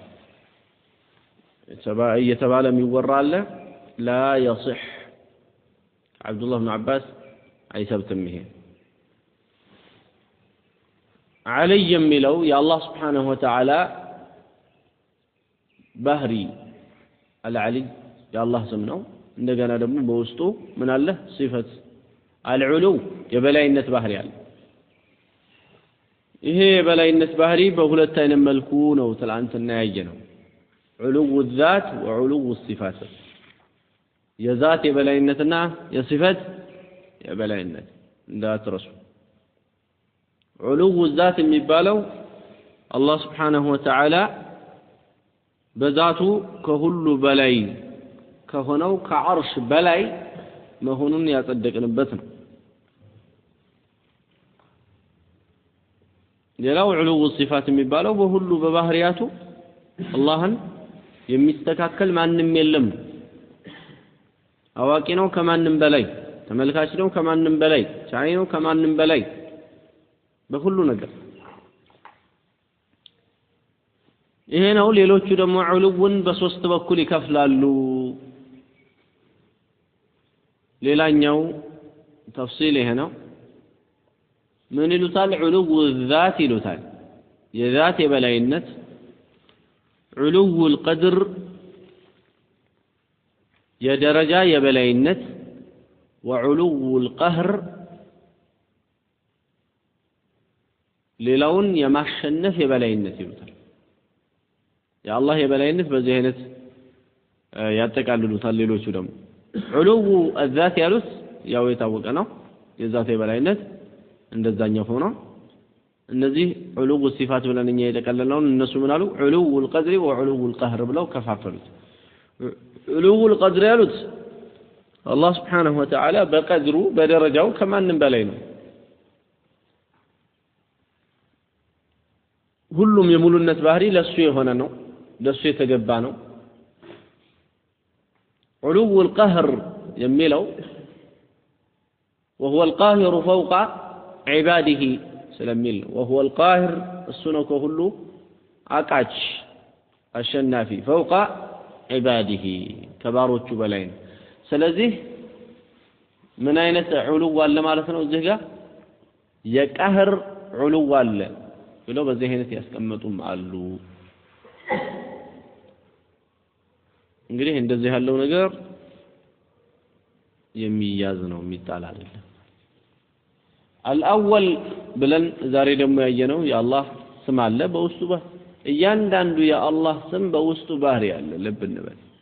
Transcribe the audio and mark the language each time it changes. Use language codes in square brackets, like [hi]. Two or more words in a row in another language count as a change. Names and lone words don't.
[am] እየተባለ የሚወራ አለ ላ يصح አብዱላህ ኢብኑ አባስ አይሰብትም ይሄ علي የሚለው የአላህ [ar] سبحانه وتعالى [am] ባህሪ العلي የአላህ ስም ነው እንደገና ደግሞ በውስጡ ምን አለ ሲፈት العلو የበላይነት ባህሪ አለ ይሄ የበላይነት ባህሪ በሁለት አይነት መልኩ ነው ትላንትና ያየነው [ar] علو الذات وعلو الصفات [am] የዛት የበላይነትና የሲፈት የበላይነት እንዳትረሱ [ar] علو الذات [am] የሚባለው አላህ [ar] سبحانه وتعالى [am] በዛቱ ከሁሉ በላይ ከሆነው ከዓርሽ በላይ መሆኑን ያጸደቅንበት ነው ሌላው [ar] علو الصفات [am] የሚባለው በሁሉ በባህሪያቱ አላህን የሚስተካከል ማንም የለም አዋቂ ነው ከማንም በላይ ተመልካች ነው ከማንም በላይ ቻይ ነው ከማንም በላይ በሁሉ ነገር ይሄ ነው ሌሎቹ ደግሞ ዑሉውን በሶስት በኩል ይከፍላሉ ሌላኛው ተፍሲል ይሄ ነው ምን ይሉታል ዑሉው الذات ይሉታል የዛት የበላይነት [ar] علو القدر [am] የደረጃ የበላይነት [ar] وعلو القهر [am] ሌላውን የማሸነፍ የበላይነት ይሉታል የአላህ የበላይነት በዚህ አይነት ያጠቃልሉታል ሌሎቹ ደግሞ [ar] علو الذات [am] ያሉት ያው የታወቀ ነው የዛት የበላይነት እንደዛኛው ሆኖ እነዚህ [ar] علو الصفات [am] ብለን እኛ የጠቀለልነውን እነሱ ምን አሉ [ar] علو القدر وعلو القهر [am] ብለው ከፋፈሉት [ar] علو القدر [am] ያሉት አላህ [ar] سبحانه وتعالى [am] በቀድሩ በደረጃው ከማንም በላይ ነው ሁሉም የሙሉነት ባህሪ ለሱ የሆነ ነው ለሱ የተገባ ነው [ar] علو القهر [am] የሚለው [ar] وهو القاهر فوق عباده [am] ስለሚል [ar] وهو القاهر [am] እሱ ነው ከሁሉ አቃች አሸናፊ [ar] فوق عباده [am] ከባሮቹ በላይ ነው ስለዚህ ምን አይነት علو አለ ማለት ነው እዚህ ጋር የቀህር علو አለ ብለው በዚህ አይነት ያስቀመጡም አሉ እንግዲህ እንደዚህ ያለው ነገር የሚያዝ ነው የሚጣል አይደለም الأول ብለን ዛሬ ደግሞ ያየነው የአላህ ስም አለ በውስጡ እያንዳንዱ የአላህ ስም በውስጡ ባህሪ አለ ልብ እንበል